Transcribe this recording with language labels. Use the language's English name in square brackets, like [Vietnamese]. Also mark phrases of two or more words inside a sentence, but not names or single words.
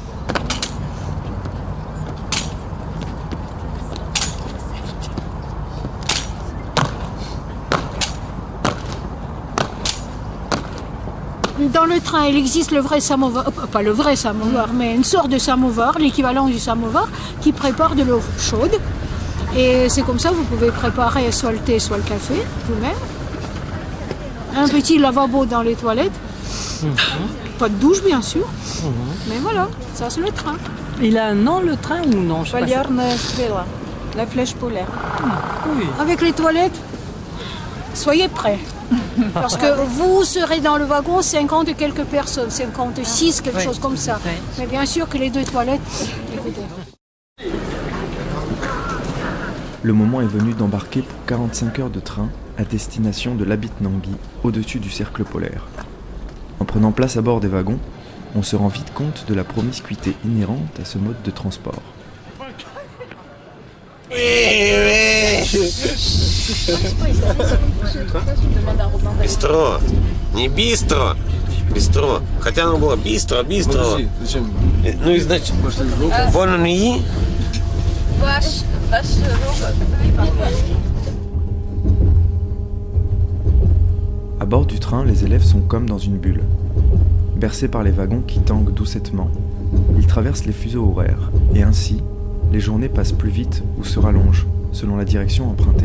[French] Dans le train, il existe le vrai samovar, pas le vrai samovar, mais une sorte de samovar, l'équivalent du samovar, qui prépare de l'eau chaude. Et c'est comme ça que vous pouvez préparer soit le thé, soit le café, vous-même. Un petit lavabo dans les toilettes. Pas de douche, bien sûr. Mais voilà, ça c'est le train. Il a un nom, le train, ou non? Je sais pas. [Russian] Полярная стрела, [French] la flèche polaire. Oui. Avec les toilettes, soyez prêts. Parce que vous serez dans le wagon 50 et quelques personnes, 56, quelque chose comme ça. Mais bien sûr que les deux toilettes, écoutez. Le moment est venu d'embarquer pour 45 heures de train à destination de l'Abitinnangui, au-dessus du cercle polaire. En prenant place à bord des wagons, on se rend vite compte de la promiscuité inhérente à ce mode de transport. [Russian] Бистро. Не бистро. Бистро. Хотя оно было бистро. Зачем? Ну и значит, вон он и... [French] À bord du train, les élèves sont comme dans une bulle. Bercés par les wagons qui tanguent doucettement, ils traversent les fuseaux horaires, et ainsi, les journées passent plus vite ou se rallongent, selon la direction empruntée.